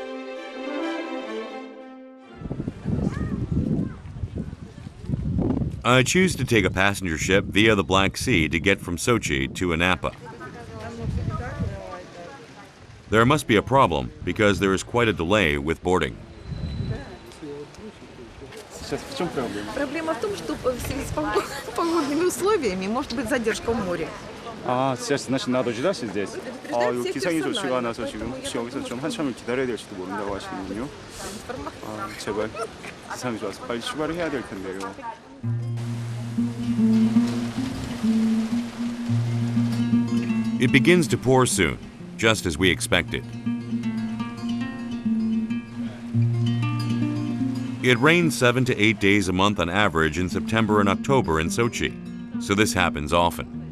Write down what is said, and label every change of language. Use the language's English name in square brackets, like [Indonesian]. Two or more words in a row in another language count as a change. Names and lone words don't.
[English] I choose to take a passenger ship via the Black Sea to get from Sochi to Anapa. There must be a problem because there is quite a delay with boarding. [Russian] Проблема в том, что в связи с погодными условиями может быть задержка в море. 아, сейчас значит надо ждать здесь. [Korean] 아, 요 기상이 좋지가 않아서 지금 혹시 여기서 좀 한참을 기다려야 될지도 모른다고 하시는군요. 아, 제발 기상이 좋아서 빨리 출발을 해야 될 텐데요. [English] It begins to pour soon, just as we expected. It rains 7 to 8 days a month on average in September and October in Sochi, so this happens often.